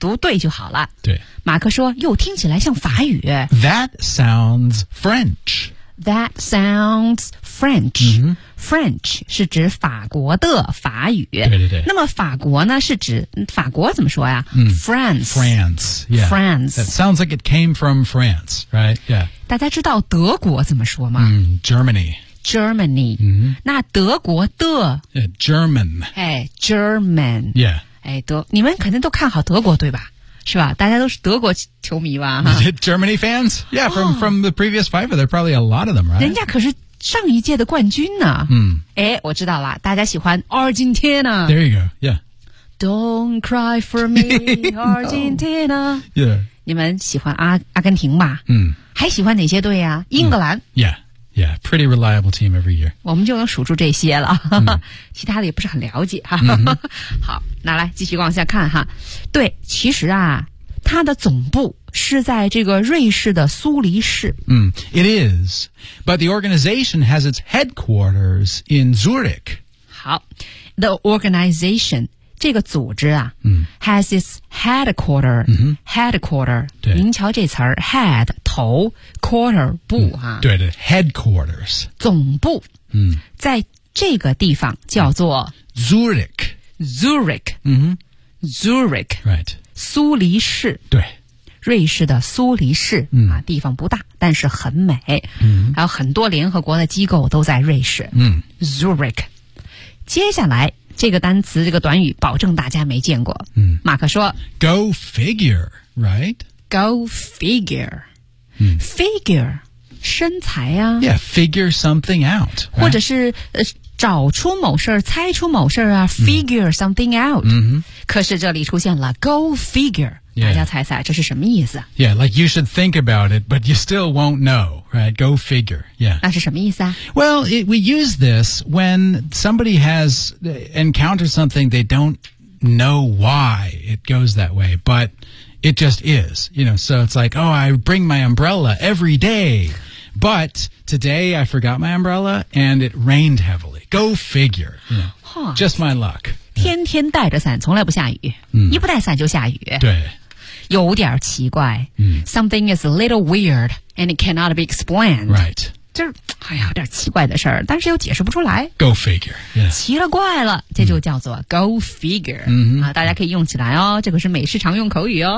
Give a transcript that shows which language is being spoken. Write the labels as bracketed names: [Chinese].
[Chinese] 读对就好了。对。马克说：“又听起来像法语。” [English] That sounds French. That sounds French.、 Mm-hmm. [Chinese] French 是指法国的法语。对对对。那么法国呢是指法国怎么说呀、嗯、 [English] France. France. Yeah. France. That sounds like it came from France, right? Yeah. [Chinese] 大家知道德国怎么说吗、 [English] 嗯、Germany. Germany.、 Mm-hmm. [Chinese] 那德国的。 [English] Yeah, German. Hey, German. Yeah. [Chinese] 哎德你们肯定都看好德国对吧是吧大家都是德国球迷吧、huh? [English] Germany fans? Yeah, from the previous FIFA, there are probably a lot of them, right? [Chinese] 人家可是上一届的冠军呢。嗯。诶我知道了大家喜欢 Argentina。 [English] There you go, yeah. Don't cry for me, Argentina. No. Yeah. [Chinese] 你们喜欢阿根廷吧嗯。还喜欢哪些队啊英格兰。 [English] Yeah, yeah, pretty reliable team every year. [Chinese] 我们就能数住这些了。其他的也不是很了解。 Mm-hmm. 好。拿来继续往下看哈，对，其实啊，它的总部是在这个瑞士的苏黎世。嗯、 [English] it is, but the organization has its headquarters in Zurich. [Chinese] 好 ， [English] the organization [Chinese] 这个组织啊、嗯、 [English] ，has its headquarter、嗯、 headquarter。 [Chinese] 对，您瞧这词儿 ，head 头 ，quarter 部啊。嗯、 [English] 对对 ，headquarters [Chinese] 总部。嗯，在这个地方叫做、 [English] 嗯、Zurich。 Zurich,、 mm-hmm. Zurich, right. [Chinese] 苏黎世，对，瑞士的苏黎世、嗯、啊，地方不大，但是很美。嗯，还有很多联合国的机构都在瑞士。嗯 [English] ，Zurich。 [Chinese] 接下来这个单词，这个短语，保证大家没见过。嗯，马克说 [English] ，Go figure, right? Go figure.、嗯、 [Chinese] figure, 身材啊。 [English] Yeah, figure something out.、Right? [Chinese] 或者是找出某事儿，猜出某事儿啊 ， [English] figure something out、 mm-hmm.。 [Chinese] 可是这里出现了 [English] go figure，、 yeah. [Chinese] 大家猜猜这是什么意思 [English] ？Yeah, like you should think about it, but you still won't know, right? Go figure. Yeah. [Chinese] 那是什么意思啊 [English] ？Well, we use this when somebody has encountered something they don't know why it goes that way, but it just is. You know, so it's like, oh, I bring my umbrella every day. But today I forgot my umbrella and it rained heavily. Go figure. You know,、 huh. Just my luck. [Chinese] 天天带着伞从来不下雨、嗯、一不带伞就下雨。对。有点奇怪、嗯。 [English] Something is a little weird and it cannot be explained. Right. [Chinese] 这哎呀有点奇怪的事儿但是又解释不出来。 [English] Go figure.、Yeah. [Chinese] 奇了怪了这就叫做 [English] go figure.、嗯 [Chinese] 啊、大家可以用起来哦这可是美式常用口语哦。